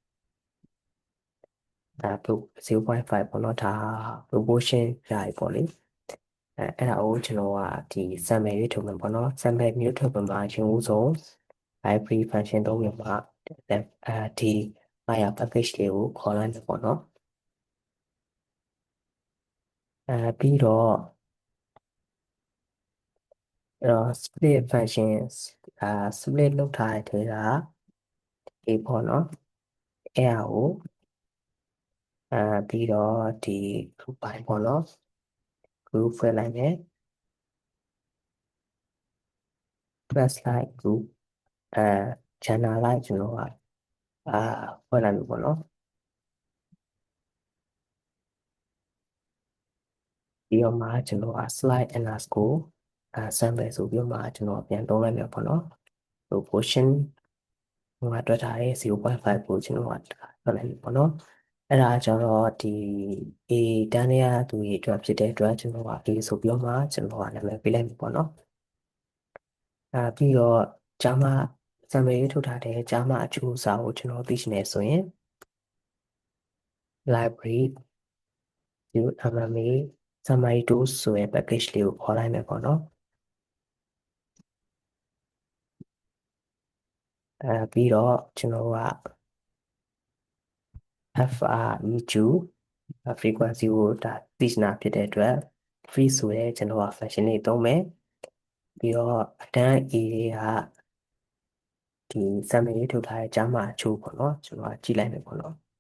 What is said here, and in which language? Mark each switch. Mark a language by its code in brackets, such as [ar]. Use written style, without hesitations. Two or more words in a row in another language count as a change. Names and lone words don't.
[my] 0.5 ပေါ့နော်ဒါ proportion ရတယ်ပေါ့လေအဲ့ဒါကိုကျွန်တော်ကဒီ sample ရွေးထုတ်မယ်ပေါ့နော် sample မျိုးထုတ်မှာချင်းဦးဆုံး [en] library function [my] သုံးမျိုးမှာဒီ [en] file package [my] တွေကိုခေါ်လိုက်တယ်ပေါ့နော် ပြီးတော့ [en] split functions [my] split လုပ်ထားတဲ့ထဲက A ပေါ့နော်အဲ့ဒါကိုပြီးတော့ဒီ group ပိုင်းပေါ့နော် group ဖွဲ့လိုက်မယ် [en] class like group channel like [my] ကျွန်တော်ကဖွဲ့လိုက်ပြီပေါ့နော်ပြီးတော့မှကျွန်တော်က slide [en] underscore sample [my] ဆိုပြီးတော့မှကျွန်တော်ပြန်သုံးလိုက်မယ်ပေါ့နော် proportion ဟိုကတွက်ထားတဲ့0.5ကိုကျွန်တော်ကထွက်လိုက်ပြီပေါ့နော်အဲ့ဒါကျတော့ဒီ A တန်းတဲ့သူတွေအတွက်ဖြစ်တဲ့အတွက်ကျွန်တော်က A ဆိုပြီးတော့မှကျွန်တော်ကနာမည်ပေးလိုက်ပြီပေါ့နော် ပြီးတော့ဂျာမာ summary ထုတ်ထားတဲ့ဂျာမာအကျိုးအစားကိုကျွန်တော်သိချင်တယ်ဆိုရင် [en] library view MMA summary tools [my] ဆိုတဲ့ package လေးကိုခေါ်လိုက်မယ်ပေါ့နော် ပြီးတော့ကျွန်တော်က [en] FREQ frequency [my] ကိုဒါသိချင်တာဖြစ်တဲ့အတွက် free ဆိုရဲကျွန်တော်က function လေးသုံးမယ်ပြီးတော့အတန်း A ကဒီ summary လေးထုတ်ထားတဲ့ကြားမှာအချို့ပေါ့နော်ကျွန်တော်ကကြည့်လိုက်မယ်ပေါ့နော်